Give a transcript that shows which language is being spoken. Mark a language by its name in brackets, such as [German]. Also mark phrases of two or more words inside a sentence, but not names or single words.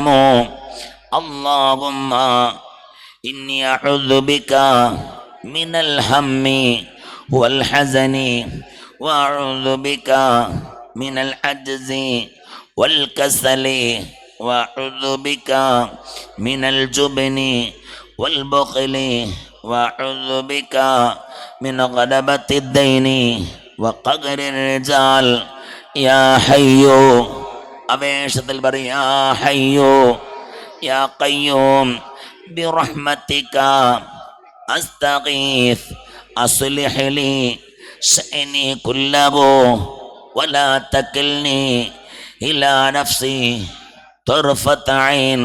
[Arabic] اللهم إني أعوذ بك من الهم والحزن وأعوذ بك من العجز والكسل وأعوذ بك من الجبن والبخل وأعوذ بك من غلبة الدين وقهر الرجال. يا حي [Malayalam] അപേക്ഷത്തിൽ പറയും [Arabic] يا حي يا قيوم برحمتك أستغيث أصلح لي شأني كله ولا تكلني إلى نفسي طرفة عين.